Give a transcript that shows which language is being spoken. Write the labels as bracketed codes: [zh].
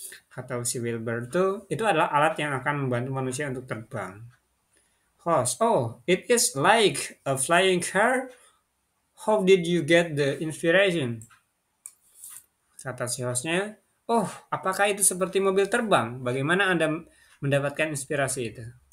[id] Kata si Wilbur itu adalah alat yang akan membantu manusia untuk terbang. [en] Host, oh, it is like a flying car. How did you get the inspiration? [id] Kata si hostnya, oh, apakah itu seperti mobil terbang? Bagaimana Anda mendapatkan inspirasi itu?